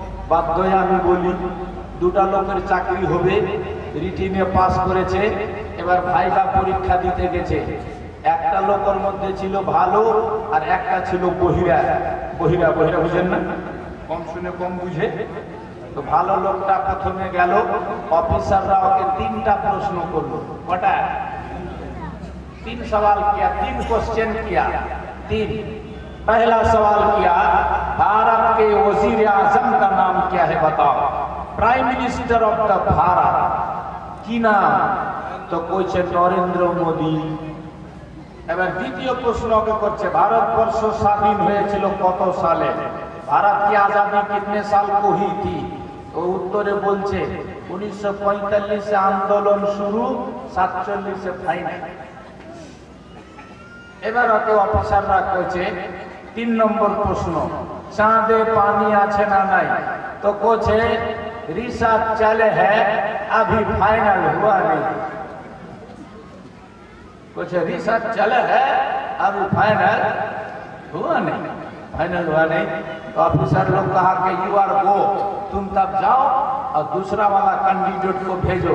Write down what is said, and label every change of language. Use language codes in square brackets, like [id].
[bn] বাধ্যই আমি বলি, দুটা লোকের চাকরি হবে, রিটিনে পাস করেছে, এবার ভাইবা পরীক্ষা দিতে গেছে। একটা লোকের মধ্যে ছিল ভালো আর একটা ছিল বহিরা। বহিরা বহিরা বুঝেন না? কম শুনে কম বুঝে। তো ভালো লোকটা প্রথমে গেল, অফিসাররা ওকে 3টা প্রশ্ন করলো। কটা? [hi] 3 सवाल किया, 3 क्वेश्चन किया। 3। पहला सवाल किया, भारत के वजीर आजम का नाम क्या है बताओ, [en] prime minister of the [hi] Bharat की नाम? तो कोई नरेंद्र मोदी। [bn] এবার দ্বিতীয় প্রশ্নকে করছে, ভারতবর্ষ স্বাধীন হয়েছিল কত সালে? [hi] भारत की आजादी कितने साल को हुई थी? तो [bn] उत्तरे बोलছে [hi] 1945 से आंदोलन शुरू, 47 से फाइनल। [bn] এবার ওকে অফিসাররা কইছে 3 নম্বর প্রশ্ন, চাঁদে পানি আছে না নাই? তো কোছে [hi] रिसर्च चले है, अभी फाइनल हुआ नहीं। कुछ रिसर्च चले है, अभी फाइनल हुआ नहीं। फाइनल हुआ नहीं। तो ऑफिसर लोग कहा कि [en] you are go, [hi] तुम तब जाओ और दूसरा वाला कैंडिडेट को भेजो।